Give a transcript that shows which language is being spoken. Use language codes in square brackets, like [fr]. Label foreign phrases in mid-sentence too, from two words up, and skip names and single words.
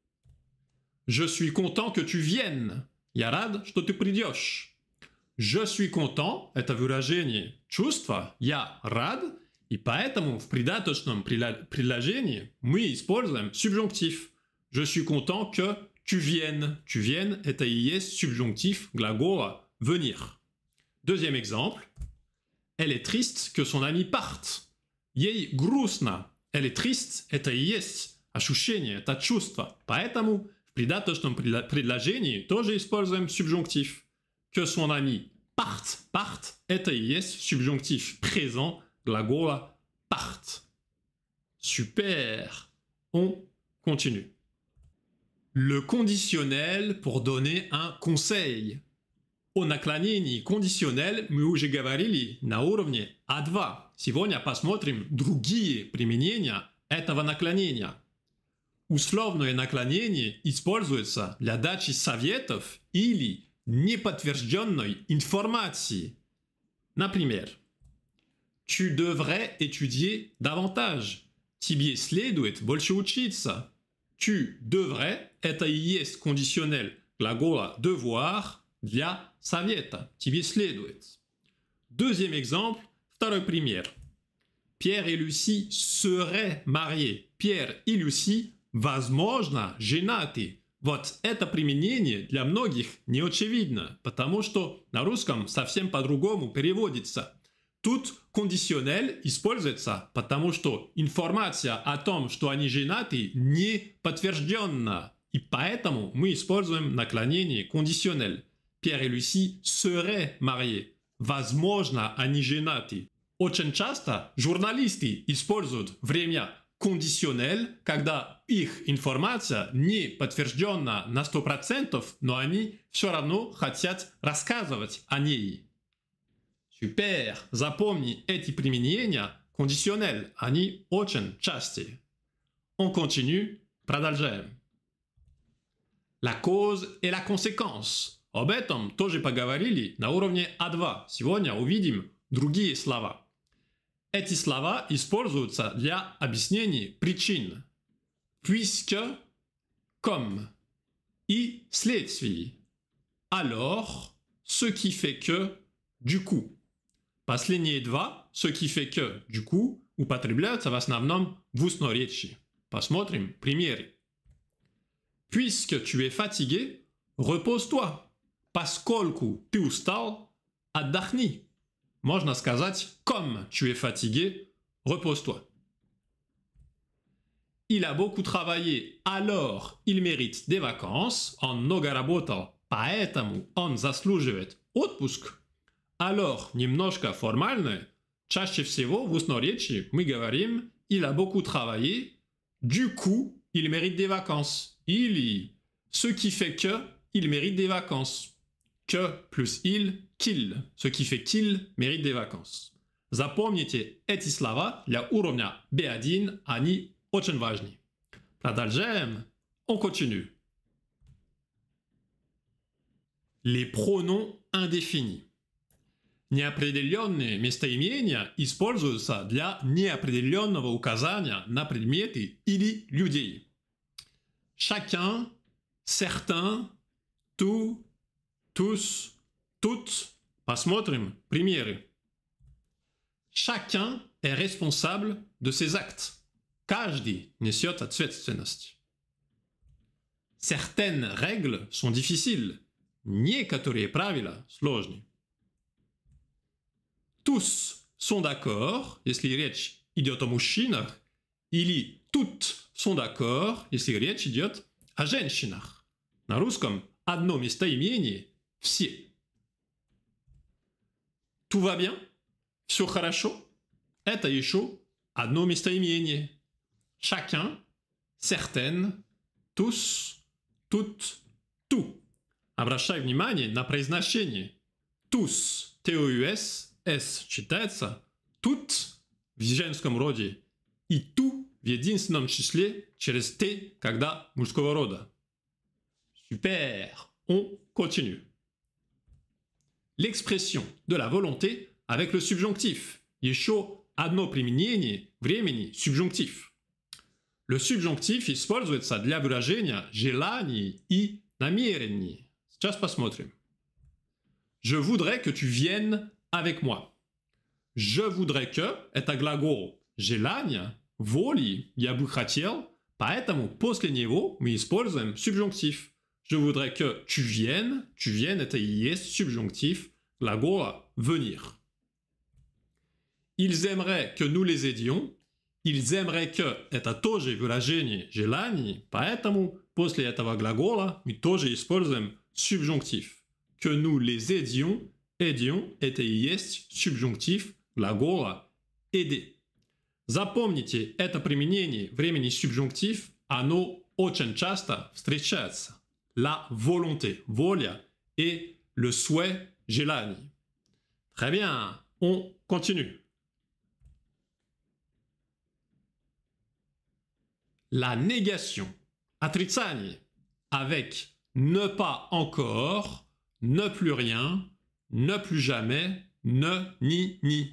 [fr] Je suis content que tu viennes. [ru] Я рад, что ты придешь. [fr] Je suis content – [ru] это выражение чувства. Я рад. И поэтому в придаточном предложении мы используем субъюнктив. [fr] Je suis content que tu viennes. Tu viennes – [ru] это и есть субъюнктив глагола venir. [fr] Deuxième exemple. Elle est triste que son ami parte. [ru] Ей грустно. [fr] Elle est triste – [ru] это и есть ощущение, это чувство. Поэтому в придаточном предложении тоже используем субъюнктив. [fr] Que son ami parte. Parte – [ru] это и есть субъюнктив présent gлагола part. [fr] Super. On continue. Le conditionnel pour donner un conseil. [ru] О наклонении кондиционель мы уже говорили на уровне А2. Сегодня посмотрим другие применения этого наклонения. Условное наклонение используется для дачи советов или неподтвержденной информации. Например, [fr] tu devrais étudier davantage. [ru] Тебе следует больше учиться. [fr] Tu devrais – [ru] это и есть кондиционель глагола devoir для совета. Тебе следует. [fr] Deuxième exemple, [ru] второй пример. [fr] Pierre et Lucie seraient mariés. [ru] Pierre и Lucie, возможно, женаты. Вот это применение для многих не очевидно, потому что на русском совсем по-другому переводится. Тут кондиционель используется, потому что информация о том, что они женаты, не подтверждена. И поэтому мы используем наклонение кондиционель. Pierre et Lucie seraient mariés. Возможно, они женаты. Очень часто журналисты используют время кондиционель, когда их информация не подтверждена на 100%, но они все равно хотят рассказывать о ней. Супер! Запомни эти применения кондиционель, они очень частые. [fr] On continue, продолжаем. La cause et la conséquence. [ru] Об этом тоже поговорили на уровне А2. Сегодня увидим другие слова. Эти слова используются для объяснения причин. [fr] Puisque, comme, [ru] и следствие. [fr] Alors, ce qui fait que, du coup. [ru] Последние два, [fr] ce qui fait que, du coup, [ru] употребляются в основном в устной речи. Посмотрим примеры. [fr] Puisque tu es fatigué, repose-toi. [ru] Поскольку ты устал, отдохни. Можно сказать, [fr] comme tu es fatigué, repose-toi. Il a beaucoup travaillé, alors il mérite des vacances. [ru] Он много работал, поэтому он заслуживает отпуск. [fr] Alors, [ru] немножко формальное. Чаще всего в устной речи мы говорим [fr] il a beaucoup travaillé, du coup, il mérite des vacances. Или ce qui fait que il mérite des vacances. Que plus il, qu'il. Ce qui fait qu'il mérite des vacances. [ru] Запомните эти слова для уровня B1, они очень важны. Продолжаем. [fr] On continue. Les pronoms indéfinis. [ru] Неопределенные местоимения используются для неопределенного указания на предметы или людей. [fr] Chacun, certains, tout, tous, toutes. [ru] Посмотрим примеры. [fr] Chacun est responsable de ses actes. [ru] Каждый несет ответственность. [fr] Certaines règles sont difficiles. [ru] Некоторые правила сложны. [fr] Tous sont d'accord, [ru] если речь идет о мужчинах, или [fr] toutes sont d'accord, [ru] если речь идет о женщинах. На русском одно местоимение – все. [fr] Tout va bien? [ru] Все хорошо? это еще одно местоимение. [fr] Chacun, certaines, tous, toutes, tout. [ru] Обращай внимание на произношение. Tous, T-O-U-S, S читается, тут в женском роде и ту в единственном числе через T, когда мужского рода. [fr] Super, on continue. L'expression de la volonté avec le subjonctif. [ru] Еще одно применение времени subjonctif. [fr] Le subjonctif [ru] используется для выражения желаний и намерений. Сейчас посмотрим. [fr] Je voudrais que tu viennes avec moi. Je voudrais que – [ru] это глагол желания, воли, я бы хотел, поэтому после него мы используем subjonctif. [fr] Je voudrais que tu viennes – [ru] это и есть subjonctif глагола venir. [fr] Ils aimeraient que nous les aidions. Ils aimeraient que – [ru] это тоже выражение желаний, поэтому после этого глагола мы тоже используем subjonctif. [fr] Que nous les aidions, aidions – [ru] это и есть subjonctif глагола aider. Запомните это применение времени subjonctif, оно очень часто встречается. [fr] La volonté, воля, et le souhait, желание. Très bien, on continue. La négation, отрицание, avec ne pas encore, ne plus rien, ne plus jamais, ne, ni.